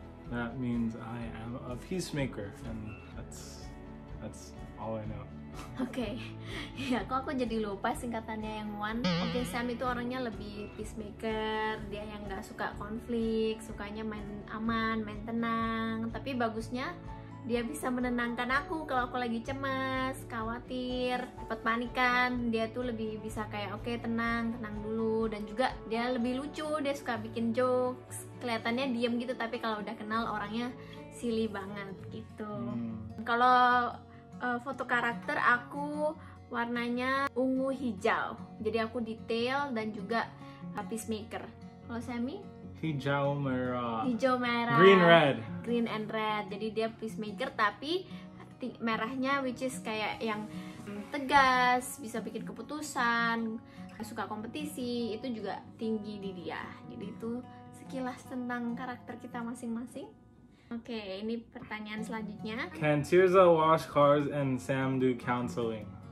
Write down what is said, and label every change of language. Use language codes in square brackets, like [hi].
[en] That means I am a peacemaker, and that's all I know. [id] Oke, ya kok aku jadi lupa singkatannya yang one. Oke, Sam itu orangnya lebih peacemaker, dia yang nggak suka konflik, sukanya main aman, main tenang. Tapi bagusnya dia bisa menenangkan aku kalau aku lagi cemas, khawatir, cepat panikan. Dia tuh lebih bisa kayak oke, tenang dulu. Dan juga dia lebih lucu, dia suka bikin jokes. Kelihatannya diem gitu, tapi kalau udah kenal orangnya silly banget gitu. Kalau foto karakter aku warnanya ungu hijau, jadi aku detail dan juga peacemaker. Kalau Sammy? Hijau merah. Hijau merah. [en] Green and red. [id] Jadi dia peacemaker tapi merahnya [en] which is [id] kayak yang tegas, bisa bikin keputusan, suka kompetisi, itu juga tinggi di dia. Jadi itu sekilas tentang karakter kita masing-masing. Oke, ini pertanyaan selanjutnya. [en] Can Tirza wash cars and Sam do counseling?